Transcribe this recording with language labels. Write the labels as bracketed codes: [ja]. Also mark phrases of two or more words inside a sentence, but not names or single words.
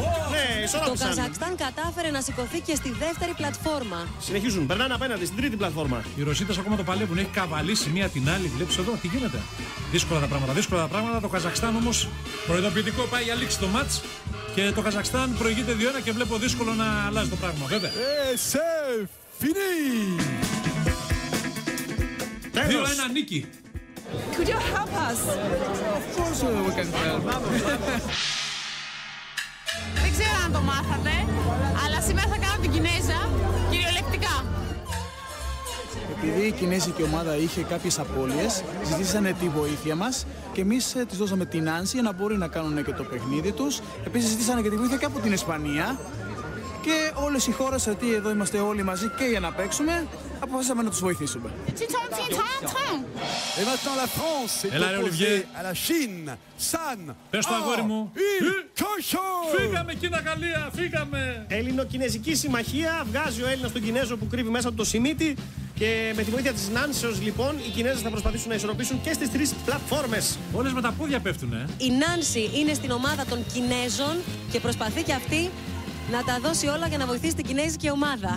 [el] Το Καζακστάν κατάφερε να σηκωθεί και στη δεύτερη πλατφόρμα. Συνεχίζουν, περνάνε απέναντι στην τρίτη πλατφόρμα. Οι Ρωσίδες ακόμα το παλεύουν, έχει καβαλήσει μία την άλλη. Βλέπεις εδώ τι γίνεται. Δύσκολα τα πράγματα. Το Καζακστάν όμως προειδοποιητικό πάει για λήξη το μάτς. Και το Καζακστάν προηγείται 2-1 και βλέπω δύσκολο να αλλάζει το πράγμα, βέβαια. [fr] C'est fini! [el] 2-1 νίκη. [en] Could you help us? Of course we can help. [el] το μάθατε, αλλά σήμερα θα κάνω την Κινέζα κυριολεκτικά. Επειδή η κινέζικη ομάδα είχε κάποιες απώλειες, ζητήσανε τη βοήθεια μας και εμείς της δώσαμε την Άνση για να μπορεί να κάνουν και το παιχνίδι τους. Επίσης ζητήσανε και τη βοήθεια και από την Ισπανία. Και όλες οι χώρες, γιατί εδώ είμαστε όλοι μαζί και για να παίξουμε, αποφασίσαμε να τους βοηθήσουμε. [fr] Et maintenant la France est opposée à la Chine. San. [el] Πες το αγόρι μου. [fr] Cochon. [el] Φύγαμε Κίνα Γαλλία, φύγαμε. Έλληνο-κινέζικη συμμαχία. Βγάζει ο Έλληνας τον Κινέζο που κρύβει μέσα του το Σιμίτι. Και με τη βοήθεια της Νάνσεως, λοιπόν, οι Κινέζες θα προσπαθήσουν να ισορροπήσουν και στις τρεις πλατφόρμες. Όλες με τα πόδια πέφτουνε. Η Νάνση είναι στην ομάδα των Κινέζων και προσπαθεί και αυτή να τα δώσει όλα για να βοηθήσει την κινέζικη ομάδα.